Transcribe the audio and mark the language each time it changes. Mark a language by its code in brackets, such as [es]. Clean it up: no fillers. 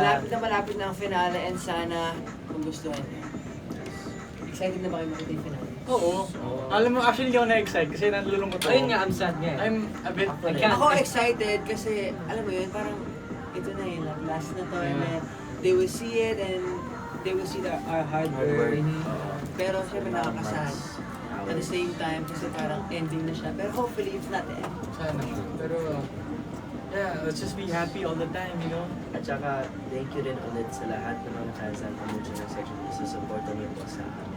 [tl] Malapit na ang finale and sana kung gusto niyo. Excited na ba kayo makita yung finale? Oo. Alam mo, actually hindi ako na-excite kasi nalulungkot ako. Ayun nga, [en] I'm sad [tl] nga eh. [en] I'm a bit... I can't- [tl] Ako excited kasi alam mo yun, parang ito na yun, last na to [en] and then they will see it and they will see our hard work. [tl] Pero syempre nakakasad. [en] At the same time, [tl] kasi parang ending na siya. Pero [en] hopefully, it's not the end. [tl] Sana. Pero... [en] Yeah, let's just be happy all the time, you know? [tl] At saka, thank you rin ulit sa lahat ng mga fans ng Original Section E sa support niyo po sa amin.